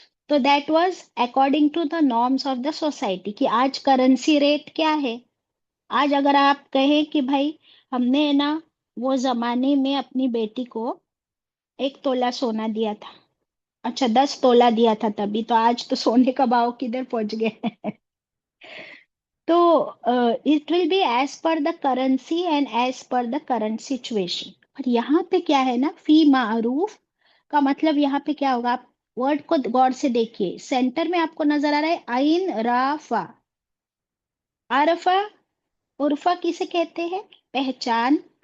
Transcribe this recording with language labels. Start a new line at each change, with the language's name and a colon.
English: تو that was according to the norms of the society,
Urdu: کہ آج کرنسی ریٹ کیا ہے. آج اگر آپ کہیں کہ بھائی ہم نے نا وہ زمانے میں اپنی بیٹی کو 1 تولہ سونا دیا تھا، اچھا 10 تولہ دیا تھا تبھی، تو آج تو سونے کا بھاؤ کدھر پہنچ گئے.
English: تو it will be as per the currency and as per the current situation.
Urdu: اور یہاں پہ کیا ہے نا، فی معروف کا مطلب یہاں پہ کیا ہوگا؟ آپ ورڈ کو غور سے دیکھیے، سینٹر میں آپ کو نظر آ رہا ہے عین رافا. عرفہ، عرفہ کسے کہتے ہیں؟ پہچان.